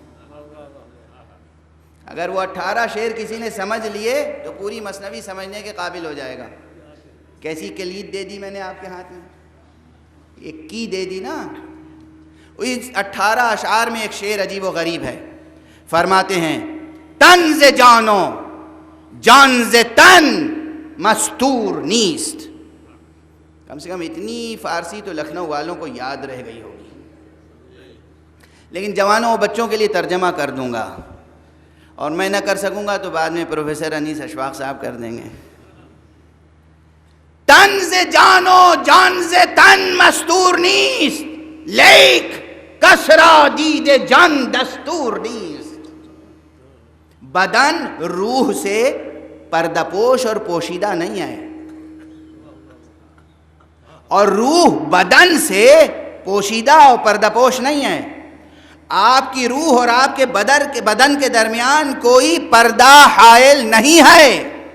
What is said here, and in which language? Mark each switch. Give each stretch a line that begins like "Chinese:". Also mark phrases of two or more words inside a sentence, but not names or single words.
Urdu: اگر وہ 18 شعر کسی نے سمجھ لیے تو پوری مثنوی سمجھنے کے قابل ہو جائے گا. کیسی کلید دے دی میں نے آپ کے ہاتھ میں, ایک کی دے دی نا. اس 18 اشعار میں ایک شعر عجیب و غریب ہے. فرماتے ہیں
Persian: تن ز جانو جان ز تن مستور نیست.
Urdu: کم سے کم اتنی فارسی تو لکھنؤ والوں کو یاد رہ گئی ہوگی, لیکن جوانوں اور بچوں کے لیے ترجمہ کر دوں گا, اور میں نہ کر سکوں گا تو بعد میں پروفیسر انیس اشفاق صاحب کر دیں گے.
Persian: تن ز جانو جان ز تن مستور نیست, لیک کسرا دید جان دستور نیست.
Urdu: بدن روح سے پردپوش اور پوشیدہ نہیں ہے, اور روح بدن سے پوشیدہ اور پردپوش نہیں ہے. آپ کی روح اور آپ کے بدن کے درمیان کوئی پردہ حائل نہیں ہے.